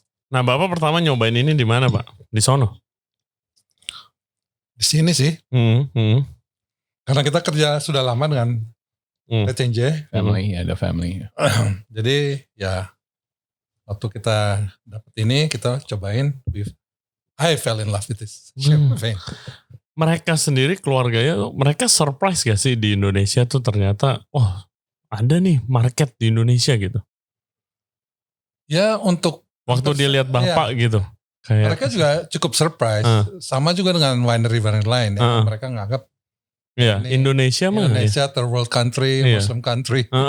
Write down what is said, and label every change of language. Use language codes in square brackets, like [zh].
[id] Nah, Bapak pertama nyobain ini di mana, Pak? Di sono? Di sini sih. Karena kita kerja sudah lama dengan TCNJ. Family, ada family. Jadi ya waktu kita dapat ini kita cobain. [en] I fell in love with this champagne. [id] Mereka sendiri keluarganya, mereka surprise gak sih di Indonesia tuh ternyata, ada nih market di Indonesia gitu. Ya untuk waktu dia lihat Bapak gitu. Kayak, mereka juga cukup surprise. Sama juga dengan winery lain. Ya. Mereka nganggap Indonesia mah. Indonesia third world country, Muslim country.